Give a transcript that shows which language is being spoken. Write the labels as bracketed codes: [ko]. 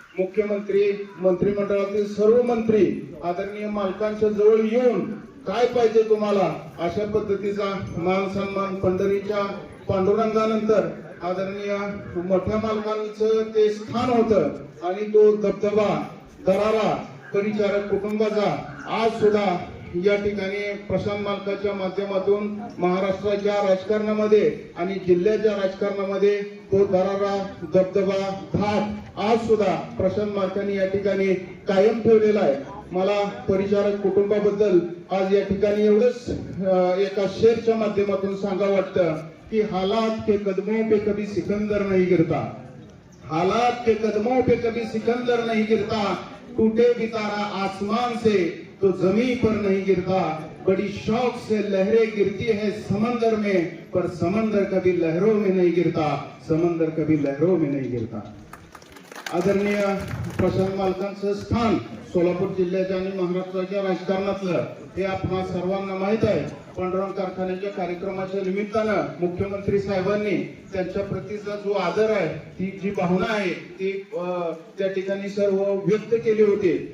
[mr] मुख्यमंत्री, मंत्रिमंडळातील सर्व मंत्री आदरणीय मालकांच्या जवळ येऊन काय पाहिजे तुम्हाला अशा पद्धतीचा मान सन्मान पंढरीच्या पांडुरंगानंतर आदरणीय मोठ्या मालकांचं ते स्थान होतं आणि तो दबदबा, दरारा परिचारक कुटुंबाचा आज सुद्धा या ठिकाणी प्रशांत मालकाच्या माध्यमातून महाराष्ट्राच्या राजकारणामध्ये आणि जिल्ह्याच्या राजकारणामध्ये तो दरारा, दबदबा, थाट आज सुद्धा प्रशांत मालकांनी या ठिकाणी कायम ठेवलेला आहे. मला परिचारक कुटुंबाबद्दल आज या ठिकाणी एवढंच एका शेरच्या माध्यमातून सांगावं वाटतं कि [hi] हालात के कदमों पे कभी सिकंदर नहीं गिरता, हालात के कदमों पे कभी सिकंदर नहीं गिरता, टूटे भी तारा आसमान से तो जमीन पर नहीं गिरता, बड़ी शौक से लहरें गिरती है समंदर में पर समंदर कभी लहरों में नहीं गिरता, समंदर कभी लहरों में नहीं गिरता. [mr] आदरणीय प्रशांत मालकांचं स्थान सोलापूर जिल्ह्याच्या आणि महाराष्ट्राच्या राजकारणातलं हे आपणा सर्वांना माहित आहे. पांडुरंग कारखान्याच्या कार्यक्रमाच्या निमित्तानं मुख्यमंत्री साहेबांनी त्यांच्या प्रतीचा जो आदर आहे, ती जी भावना आहे ती त्या ठिकाणी सर्व व्यक्त केली होती.